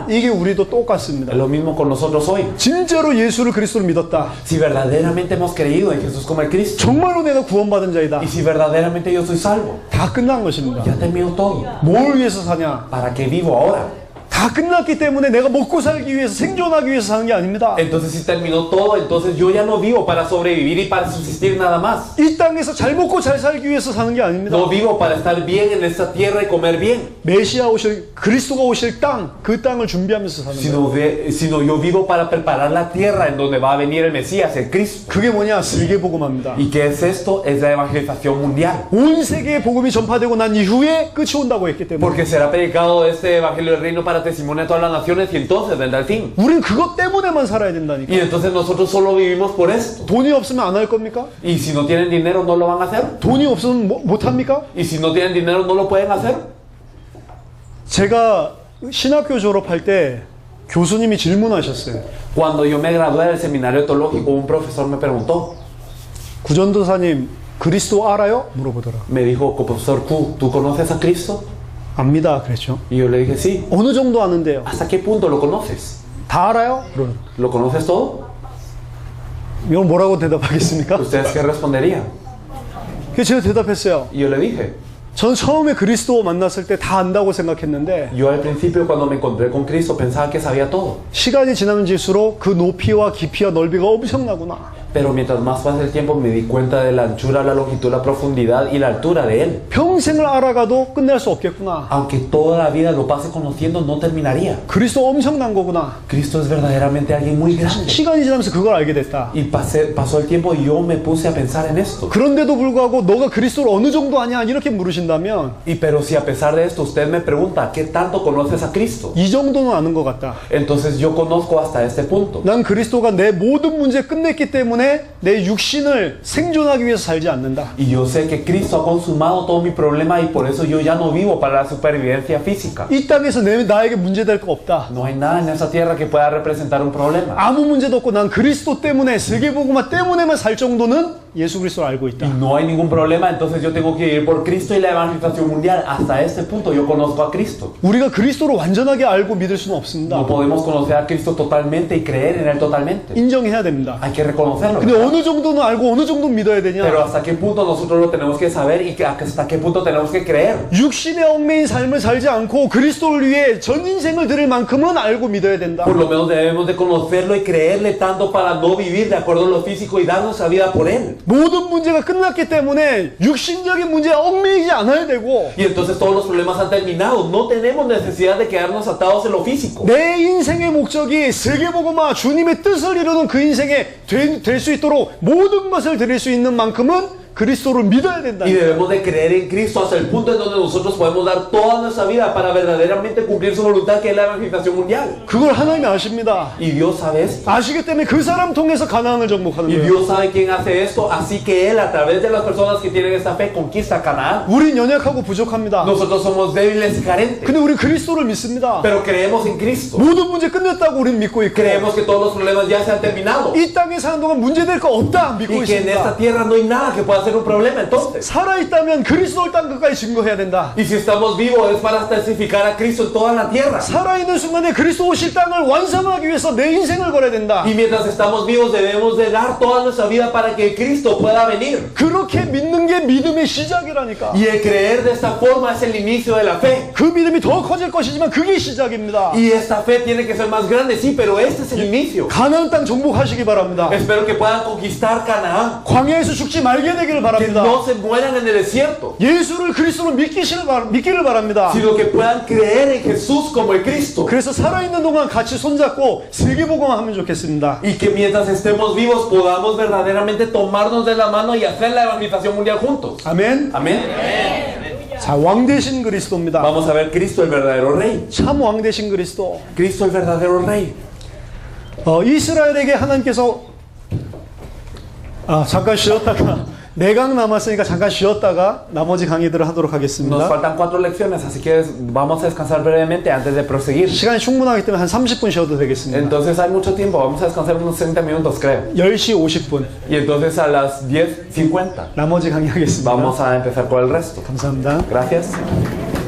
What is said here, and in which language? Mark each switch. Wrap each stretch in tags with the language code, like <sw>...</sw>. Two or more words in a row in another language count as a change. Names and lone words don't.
<ko>이게 우리도 똑같습니다.</ko> <es>Es lo mismo con nosotros hoy.</es> <ko>진짜로 예수를 그리스도를 믿었다.</ko> <es>Si verdaderamente hemos creído en Jesús como el Cristo,</es> <ko>정말로 내가 구원받은 자이다.</ko> <es>y si verdaderamente yo soy salvo,</es> <ko>다 끝난 것입니다.</ko> <es>ya terminó todo.</es> <ko>뭘 위해서 사냐?</ko> <es>¿Para qué vivo ahora?</es> <ko>다 끝났기 때문에 내가 먹고 살기 위해서 생존하기 위해서 사는 게 아닙니다.</ko> <es>Entonces si terminó todo, entonces yo ya no vivo para sobrevivir y para subsistir nada más.</es> <ko>이 땅에서 잘 먹고 잘 살기 위해서 사는 게 아닙니다.</ko> <es>No vivo para estar bien en esta tierra y comer bien,</es> <ko>메시아 오실 그리스도가 오실 땅, 그 땅을 준비하면서 사는 거예요.</ko> <es>sino yo vivo para preparar la tierra en donde va a venir el Mesías, el Cristo.</es> <ko>그게 뭐냐? 세계복음합니다.</ko> <es>¿Y qué es esto? Es la evangelización mundial.</es> <ko>온 세계에 복음이 전파되고 난 이후에 끝이 온다고 했기 때문에</ko> <es>Porque será predicado este evangelio del reino para testimonio a todas las naciones y entonces vendrá el fin.</es> <ko>우린 그것 때문에만 살아야 된다니까.</ko> <es>Y entonces nosotros solo vivimos por esto.</es> <ko>돈이 없으면 안 할 겁니까?</ko> <es>Y si no tienen dinero no lo van a hacer.</es> <ko>돈이 없으면 못 합니까?</ko> <es>Y si no tienen dinero no lo pueden hacer.</es> <ko>제가 신학교 졸업할 때 교수님이 질문하셨어요.</ko> <es>Cuando yo me gradué del seminario teológico, un profesor me preguntó,</es> <ko>구전도사님 그리스도 알아요? 물어보더라.</ko> <es>me dijo, profesor Q, ¿tú conoces a Cristo?</es> <ko>압니다. 그랬죠.</ko> <es>Y yo le dije, sí.</es> <ko>어느 정도 아는데요?</ko> <es>¿Hasta qué punto lo conoces?</es> <ko>다 알아요?</ko> <es>¿Lo conoces todo?</es> <ko>이건 뭐라고 대답하겠습니까?</ko> <es>¿Ustedes qué responderían?</es> <ko>그래서 제가 대답했어요.</ko> <es>Y yo le dije,</es> <ko>저는 처음에 그리스도 만났을 때 다 안다고 생각했는데</ko> <es>yo al principio cuando me encontré con Cristo pensaba que sabía todo.</es> <ko>시간이 지나면 질수록 그 높이와 깊이와 넓이가 엄청나구나.</ko> <es>Pero mientras más pasa el tiempo me di cuenta de la anchura, la longitud, la profundidad y la altura de Él.</es> <ko>평생을 알아가도 끝낼 수 없겠구나.</ko> <es>Aunque toda la vida lo pase conociendo, no terminaría.</es> <ko>그리스도 엄청난 거구나.</ko> <es>Cristo es verdaderamente alguien muy grande.</es> <ko>시간이 지나면서 그걸 알게 됐다.</ko> <es>Y pasó el tiempo y yo me puse a pensar en esto.</es> <ko>그런데도 불구하고 너가 그리스도를 어느 정도 아냐 이렇게 물으신다면</ko> <es>Pero si a pesar de esto usted me pregunta, ¿qué tanto conoces a Cristo?</es> <ko>이 정도는 아는 것 같다.</ko> <es>Entonces yo conozco hasta este punto.</es> <ko>난 그리스도가 내 모든 문제 끝냈기 때문에 내 육신을 생존하기 위해서 살지 않는다.</ko> <es>Y yo sé que Cristo ha consumado todo mi problema y por eso yo ya no vivo para la supervivencia física.</es> <ko>이 땅에서 나에게 문제될 거 없다.</ko> <es>No hay nada en esta tierra que pueda representar un problema.</es> <ko>아무 문제도 없고 난 그리스도 때문에 세계복음화 때문에만 살 정도는 예수 그리스도를 알고</ko> <es>Y</es> <ko>있다.</ko> <es>no hay ningún problema, entonces yo tengo que ir por Cristo y la evangelización mundial. Hasta este punto yo conozco a Cristo.</es> <ko>우리가 그리스도를 완전하게 알고 믿을 수는</ko> <es>No</es> <ko>없습니다.</ko> <es>podemos conocer a Cristo totalmente y creer en Él totalmente.</es> <ko>인정해야 됩니다.</ko> <es>Hay que reconocerlo.</es> <ko>근데</ko> <es>¿verdad?</es> <ko>어느 정도는 알고 어느 정도 믿어야 되냐?</ko> <es>Pero hasta qué punto nosotros lo tenemos que saber y hasta qué punto tenemos que creer.</es> <ko>육신의 얽매인 삶을 살지 않고 그리스도를 위해 전 인생을 드릴 만큼은 알고 믿어야 된다.</ko> <es>Por lo menos debemos de conocerlo y creerle tanto para no vivir de acuerdo a lo físico y dar nuestra vida por Él.</es> <ko>모든 문제가 끝났기 때문에 육신적인 문제에 얽매이지 않아야 되고</ko> <es>Y entonces todos los problemas han terminado. No tenemos necesidad de quedarnos atados en lo físico.</es> <ko>내 인생의 목적이 세계복음화 주님의 뜻을 이루는 그 인생에 될 수 있도록 모든 것을 드릴 수 있는 만큼은 그리스도를 믿어야 된다.</ko> <es>Y debemos de creer en Cristo hasta el punto en donde nosotros podemos dar toda nuestra vida para verdaderamente cumplir su voluntad, que es la evangelización mundial.</es> <ko>그걸 하나님이 아십니다.</ko> <es>Y Dios sabe esto.</es> <ko>아시기 때문에 그 사람 통해서 가나안을 정복하는</ko> <es>Y</es> <ko>거예요.</ko> <es>Dios sabe quién hace esto, así que Él, a través de las personas que tienen esta fe, conquista Canaán.</es> <ko>우린 연약하고 부족합니다.</ko> <es>Nosotros somos débiles y carentes,</es> <ko>근데 우리 그리스도를 믿습니다.</ko> <es>pero creemos en Cristo.</es> <ko>모든 문제 끝냈다고 우리는 믿고 있고</ko> <es>Creemos que todos los problemas ya se han terminado.</es> <ko>이 땅에 사는 동안 문제될 거 없다 믿고</ko> <es>Y que en esta</es> <ko>있습니다.</ko> <es>tierra no hay nada que pueda ser un problema entonces.</es> <ko>살아있다면 그리스도를 땅 끝까지 증거해야 된다.</ko> <es>Y si estamos vivos es para testificar a Cristo en toda la tierra.</es> <ko>살아있는 순간에 그리스도 오실 땅을 완성하기 위해서 내 인생을 걸어야 된다.</ko> <es>Y mientras estamos vivos debemos de dar toda nuestra vida para que Cristo pueda venir.</es> <ko>그렇게 믿는 게 믿음의 시작이라니까.</ko> <es>Y el creer de esta forma es el inicio de la fe.</es> <ko>그 믿음이 더 커질 것이지만 그게 시작입니다.</ko> <es>Y esta fe tiene que ser más grande, sí, pero este es el inicio.</es> <ko>가나안 땅 정복하시기 바랍니다.</ko> <es>Espero que puedan conquistar Canaán.</es> <ko>광야에서 죽지 말게 되기를</ko> <es>Que</es> <ko>바랍니다.</ko> <es>no se mueran en el desierto,</es> <ko>예수를 그리스도로 믿기를 바랍니다.</ko> <es>sino que puedan creer en Jesús como el Cristo.</es> <ko>그래서 살아있는 동안 같이 손잡고 세계복음화하면 좋겠습니다.</ko> <es>Y que mientras estemos vivos podamos verdaderamente tomarnos de la mano y hacer la evangelización mundial juntos.</es> <ko>아멘.</ko> <es>Amén.</es> <ko>자, 왕 되신 그리스도입니다.</ko> <es>Vamos a ver Cristo el verdadero rey.</es> <ko>참 왕 되신 그리스도.</ko> <es>Cristo el verdadero rey.</es> <ko>이스라엘에게 하나님께서 잠깐 쉬었다가 내강 남았으니까 잠깐 쉬었다가 나머지 강의들을 하도록</ko> <es>Nos</es> <ko>하겠습니다.</ko> <es>faltan 4 lecciones, así que vamos a descansar brevemente antes de proseguir.</es> <ko>시간이 충분하기 때문에 한 30분 쉬어도 되겠습니다.</ko> <es>Entonces hay mucho tiempo, vamos a descansar unos 30 minutos creo.</es> <ko>10시 50분</ko> <es>Y entonces a las 10:50</es> <ko>나머지 강의하겠습니다.</ko> <es>vamos a empezar con el resto.</es> <ko>감사합니다.</ko> <es>Gracias.</es>